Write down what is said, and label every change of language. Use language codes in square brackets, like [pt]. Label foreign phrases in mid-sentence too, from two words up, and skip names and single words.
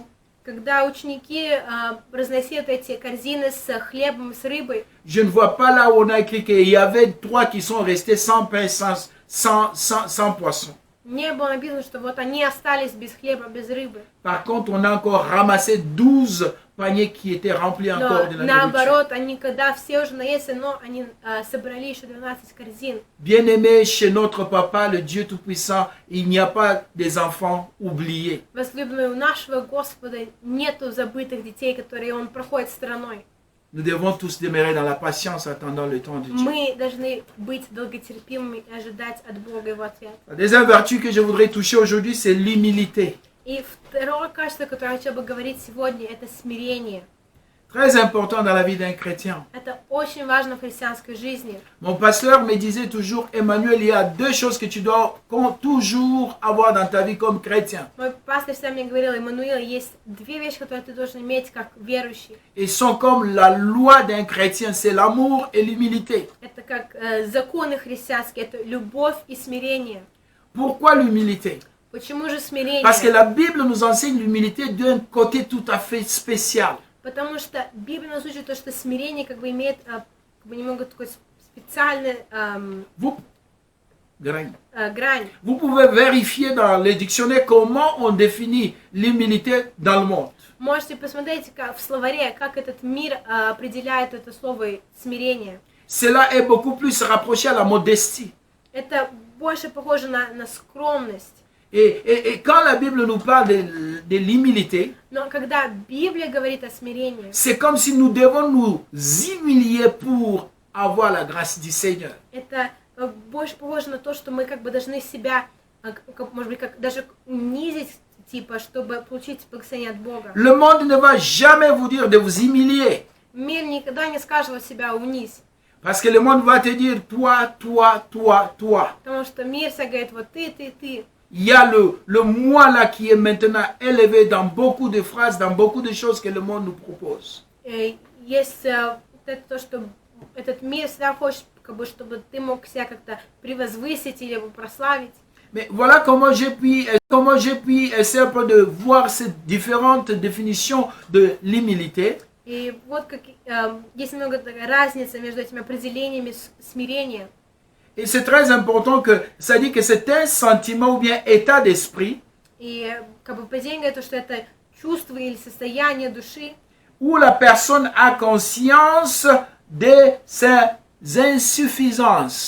[ru] Когда ученики разносили эти корзины с хлебом, с рыбой, [fr] je ne vois pas là où on a écrit qu'il y avait 3 qui sont restés sans pain, sans poisson. [ru] не было написано, что вот они остались без хлеба, без рыбы. [fr] Par contre, on a encore ramassé 12 paniers qui étaient remplis encore de [ru] Но [fr] la nourriture. [ru] наоборот, они, когда все уже наелись, но они собрали еще 12 корзин. [fr] Bien-aimés, chez notre Papa, le Dieu Tout-Puissant, il n'y a pas des enfants oubliés. [ru] Возлюбленные, у нашего Господа нету забытых детей, которые Он проходит стороной. [fr] Nous devons tous demeurer dans la patience attendant le temps de Dieu. [ru] Мы должны быть долготерпимыми и ожидать от Бога Его ответ. [fr] La deuxième vertu que je voudrais toucher aujourd'hui, c'est l'humilité. [ru] И второе качество, которое я хотела бы говорить сегодня, это смирение. [fr] Très important dans la vie d'un chrétien. [ru] Это очень важно в христианской жизни. [fr] Mon pasteur me disait toujours, Emmanuel, il y a 2 choses que tu dois toujours avoir dans ta vie comme chrétien. [ru] Мой пастор всегда мне говорил, Эммануил, есть 2 вещи, которые ты должен иметь как верующий. [fr] Ils sont comme la loi d'un chrétien, c'est l'amour et l'humilité. [ru] Это как законы христианские, это любовь и смирение. [fr] Pourquoi l'humilité? [ru] Почему же смирение? [fr] Parce que la Bible nous enseigne l'humilité d'un côté tout à fait spécial. [ru] Потому что Библия нас учит то, что смирение как бы имеет как бы немного такой специальный грань. [fr] Vous pouvez vérifier dans les dictionnaires comment on définit l'humilité dans le monde. [ru] Можете посмотреть в словаре, как этот мир определяет это слово смирение. [fr] Cela est beaucoup plus rapproché à la modestie. [ru] Это больше похоже на скромность. [fr] Et quand la Bible nous parle de l'humilité, [ru] Но когда Библия говорит о смирении, [fr] c'est comme si nous devons nous humilier pour avoir la grâce du Seigneur. [ru] это больше похоже на то, что мы как бы должны себя, может быть, как даже унизить, типа, чтобы получить благословение от Бога. [fr] Le monde ne va jamais vous dire de vous humilier. [ru] Мир никогда не скажет вот себя унизь. [fr] Parce que le monde va te dire toi, toi, toi, toi. [ru] Потому что мир всегда говорит, вот ты. [fr] Il y a le moi là qui est maintenant élevé dans beaucoup de phrases, dans beaucoup de choses que le monde nous propose. [ru] Есть это то, что этот мир всегда хочет, как бы, чтобы ты мог себя как-то превозвысить или прославить. [fr] Mais voilà comment j'ai pu essayer un peu de voir ces différentes définitions de l'humilité. [ru] И вот как есть много разницы между этими определениями смирения. [fr] Et c'est très important que ça dit que c'est un sentiment ou bien état d'esprit [ru] И как бы определение говорит, что это чувство или состояние души, [fr] où la personne a conscience de ses insuffisances,